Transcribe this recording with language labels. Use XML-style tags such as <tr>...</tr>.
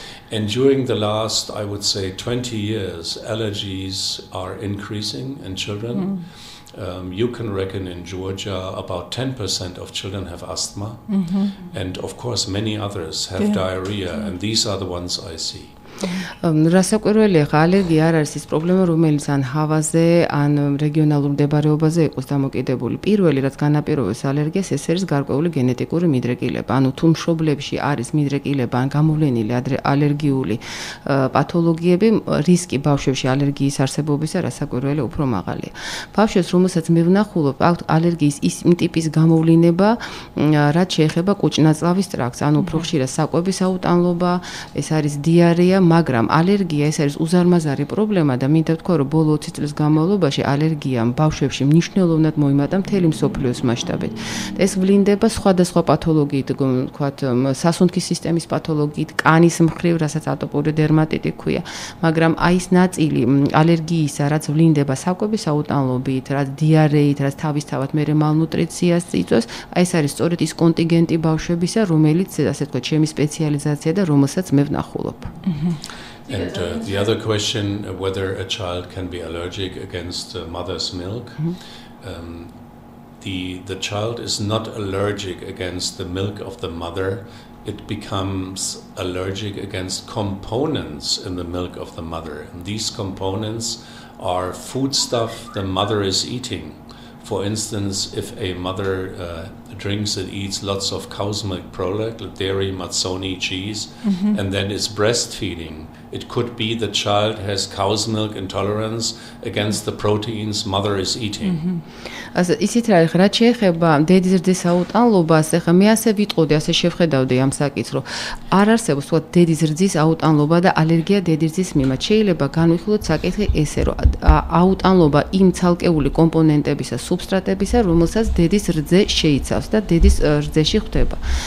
<en>And during the last, I would say, 20 years, allergies are increasing in children. You can reckon in Georgia about 10% of children have asthma. And of course, many others have diarrhea. And these are the ones I see.</en> <ka>რასაკვირველია, ალერგია არ არის ის პრობლემა, რომელიც ან ჰავაზე, ან რეგიონალურ მდებარეობაზე იყოს დამოკიდებული. პირველი, რაც განაპირობებს ალერგიას, ეს არის გარკვეული გენეტიკური მიდრეკილება. ანუ თუ მშობლებში არის მიდრეკილება, ან გამოვლენილი ალერგიული პათოლოგიები, რისკი ბავშვებში ალერგიის არსებობისა რასაკვირველი უფრო მაღალია. ბავშვებს, რომელსაც მე ვნახულობ, აქვთ ალერგიის ის ტიპის გამოვლინება, რაც შეეხება კუჭნაწლავის ტრაქტს, ანუ უფრო ხშირად საკვების აუტანლობა, ეს არის დიარეა, მაგრამ ალერგია ეს არის უზარმაზარი პრობლემა და მინდა ვთქვა, რომ ბოლო 20 წლის განმავლობაში ალერგიამ ბავშვებში მნიშვნელოვნად მოიმატა მთელი მსოფლიოს მასშტაბით. ეს ვლინდება სხვადასხვა პათოლოგიით, ვთქვათ, სასუნთქის სისტემის პათოლოგიით, კანის მხრივ, რასაც ატოპური დერმატიტი ქვია, მაგრამ აი ეს ნაწილი ალერგიისა, რაც ვლინდება საკვების აუტანლობით, რაც დიარეით, რაც თავისთავად მერე მალნუტრიციას იწვევს, აი ეს არის სწორედ ის კონტინგენტი ბავშვებისა, რომელიც, ასე ვთქვათ, ჩემი სპეციალიზაცია და რომელსაც მე ვნახულობ.</ka> <en>And the other question, whether a child can be allergic against mother's milk, the child is not allergic against the milk of the mother. It becomes allergic against components in the milk of the mother. And these components are foodstuff the mother is eating. For instance, if a mother drinks and eats lots of cow's milk product, dairy, mazzoni, cheese, and then is breastfeeding, it could be the child has cow's milk intolerance against the proteins mother is eating.</en> <ka>ასე ისიც რა რაც შეეხება დედის ზრდის აუტანლობას, ეხლა მე ასე ვიტყოდი, ასე შევხედავდი ამ საკითხს, რომ არ არსებობს თქო დედის ზრდის აუტანლობა და ალერგია დედის ზრდის მიმართ. შეიძლება განვიხილოთ საკითხი ესე, რომ აუტანლობა იმ ცალკეული კომპონენტებისა, სუბსტრატებისა, რომელსაც დედის რძე შეიცავს და დედის რძეში ხვდება.</ka>